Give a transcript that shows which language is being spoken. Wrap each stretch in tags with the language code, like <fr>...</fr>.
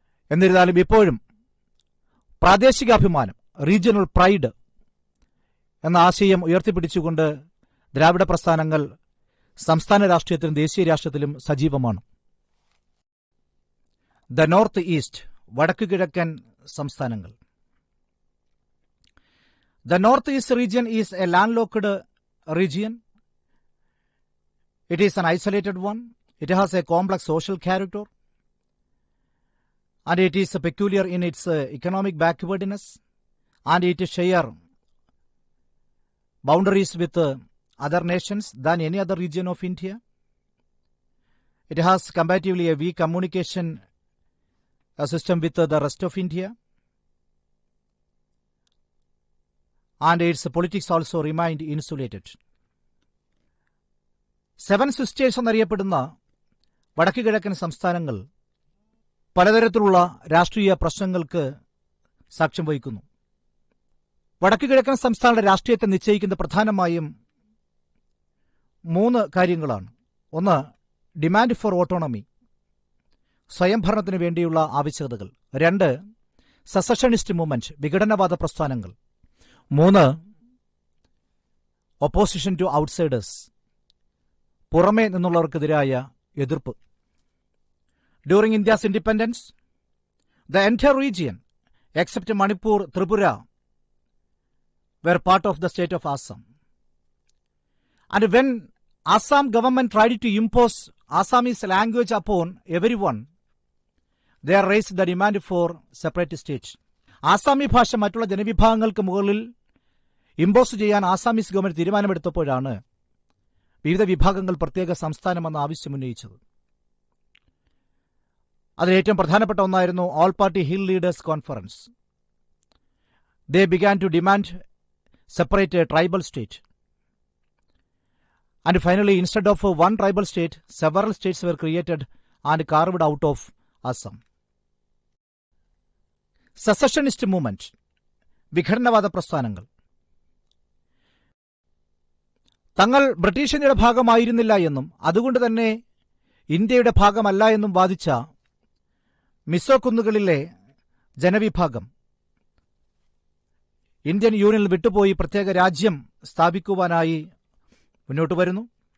<ml>എന്നിരുന്നാലും ഇപ്പോഴും പ്രാദേശികാഭിമാനം, regional pride എന്ന ആശയം ഉയർത്തിപ്പിടിച്ചുകൊണ്ട് ദ്രാവിഡ പ്രസ്ഥാനങ്ങൾ സംസ്ഥാന രാഷ്ട്രീയത്തിലും ദേശീയ രാഷ്ട്രീയത്തിലും സജീവമാണ്.</ml> <en>the North East,</en> <ml>വടക്കു കിഴക്കൻ സംസ്ഥാനങ്ങൾ.</ml> <en>The northeast region is a landlocked region. It is an isolated one. It has a complex social character, and it is peculiar in its economic backwardness, and it shares boundaries with other nations than any other region of India. It has comparatively a weak communication system with the rest of India, and its politics also remained insulated.</en> <ml>Seven sisters എന്നറിയപ്പെടുന്ന വടക്കു കിഴക്കൻ സംസ്ഥാനങ്ങൾ പലതരത്തിലുള്ള രാഷ്ട്രീയ പ്രശ്നങ്ങൾക്ക് സാക്ഷ്യം വഹിക്കുന്നു. വടക്കു കിഴക്കൻ സംസ്ഥാനങ്ങളുടെ രാഷ്ട്രീയത്തെ നിശ്ചയിക്കുന്ന പ്രധാനമായും 3 കാര്യങ്ങളാണ്. ഒന്ന്,</ml> <en>demand for autonomy,</en> <ml>സ്വയംഭരണത്തിന് വേണ്ടിയുള്ള ആവശ്യകതകൾ. 2,</ml> <en>secessionist movement,</en> <ml>വിഘടനവാദ പ്രസ്ഥാനങ്ങൾ. 3,</ml> <en>opposition to outsiders,</en> <ml>പുറമേ നിന്നുള്ളവർക്കെതിരായ എതിർപ്പ്.</ml> <en>During India's independence, the entire region except Manipur, Tripura were part of the state of Assam. And when Assam government tried to impose Assamese language upon everyone, they raised the demand for separate state.</en> <ml>ആസാമി ഭാഷ മറ്റുള്ള ജനവിഭാഗങ്ങൾക്ക് മുകളിൽ impose ചെയ്യാൻ Assamese government തീരുമാനമെടുത്തപ്പോഴാണ് വിവിധ വിഭാഗങ്ങൾ പ്രത്യേക സംസ്ഥാനമെന്ന ആവശ്യമുന്നയിച്ചത്. അതിൽ ഏറ്റവും പ്രധാനപ്പെട്ട ഒന്നായിരുന്നു all party hill leaders conference.</ml> <en>They began to demand separate a tribal state. And finally, instead of one tribal state, several states were created and carved out of Assam. Secessionist movement,</en> <ml>വിഘടനവാദ പ്രസ്ഥാനങ്ങൾ. തങ്ങൾ British ഇന്ത്യയുടെ ഭാഗമായിരുന്നില്ല എന്നും അതുകൊണ്ട് തന്നെ ഇന്ത്യയുടെ ഭാഗമല്ല എന്നും വാദിച്ച Mizo കുന്നുകളിലെ ജനവിഭാഗം Indian യൂണിയനിൽ വിട്ടുപോയി പ്രത്യേക രാജ്യം സ്ഥാപിക്കുവാനായി മുന്നോട്ട് വരുന്നു.</ml>